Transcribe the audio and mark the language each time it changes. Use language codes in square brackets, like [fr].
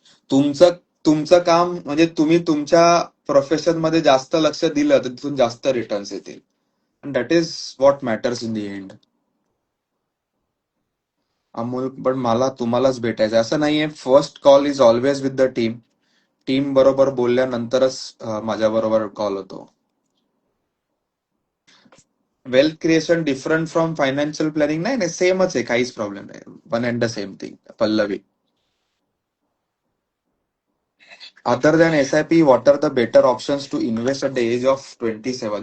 [mr] तुमचं तुमचं काम म्हणजे तुम्ही तुमच्या प्रोफेशन मध्ये जास्त लक्ष दिलं तर तिथून जास्त रिटर्न्स येतील. [en] That is what matters in the end. [mr] Amol, पण मला तुम्हालाच भेटायचं असं नाहीये. [en] First call is always with the team. [mr] Team बरोबर बोलल्यानंतरच माझ्या बरोबर कॉल होतो. [en] Wealth creation different from financial planning? [mr] नाही नाही, सेमच आहे, काहीच प्रॉब्लेम नाही. [en] One and the same thing. Pallavi, other than SIP, what are the better options to invest at the age of 27?